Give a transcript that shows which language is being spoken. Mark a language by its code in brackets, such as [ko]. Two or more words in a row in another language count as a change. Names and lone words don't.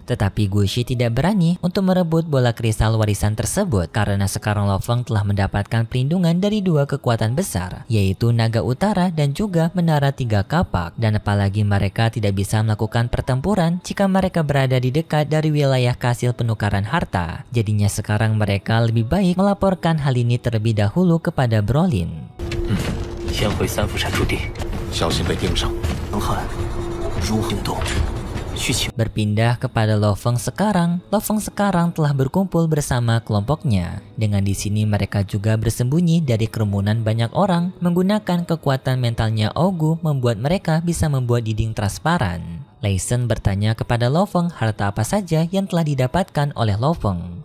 [id] Tetapi Gushi tidak berani untuk merebut bola kristal warisan tersebut karena sekarang Lo Feng telah mendapatkan pelindungan dari dua kekuatan besar, yaitu Naga Utara dan juga Menara Tiga Kapak. Dan apalagi mereka tidak bisa melakukan pertempuran jika mereka berada di dekat dari wilayah hasil penukaran harta. Jadinya sekarang mereka lebih baik melaporkan hal ini terlebih dahulu kepada Brolin. [zh] 先回三福山驻地，小心被盯上。陈汉如何动？ [id] Berpindah kepada Lo Feng sekarang. Lo Feng sekarang telah berkumpul bersama kelompoknya. Dengan di sini mereka juga bersembunyi dari kerumunan banyak orang. Menggunakan kekuatan mentalnya Ogu membuat mereka bisa membuat dinding transparan. Lei Shen bertanya kepada Lo Feng harta apa saja yang telah didapatkan oleh Lo Feng.